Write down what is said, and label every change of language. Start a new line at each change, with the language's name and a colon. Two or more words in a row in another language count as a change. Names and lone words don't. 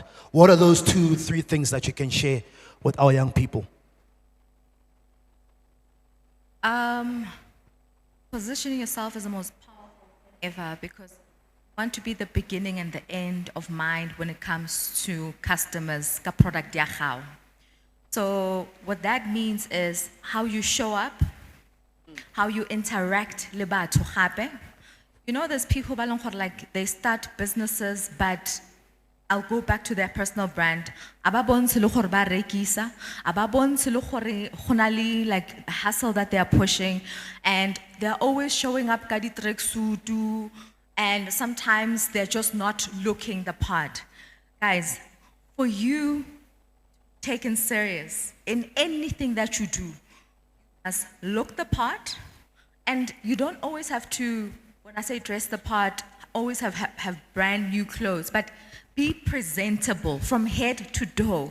English: What are those 2-3 things that you can share with our young people? Positioning yourself is the most powerful thing ever, because you want to be the beginning and the end of mind when it comes to customers,
Tswana: ka product ya gago.
English: So what that means is how you show up, how you interact
Tswana: le batho gape.
English: There's people
Tswana: ba leng gore
English: like they start businesses, but I'll go back to their personal brand.
Tswana: Aba bontshe le gore ba rekisa, aba bontshe le gore go na le
English: like hustle that they are pushing, and they're always showing up
Tswana: ka di
English: tracksuit, and sometimes they're just not looking the part. Guys, for you taken serious in anything that you do, as look the part, and you don't always have to, when I say dress the part, always have brand new clothes, but be presentable from head to toe.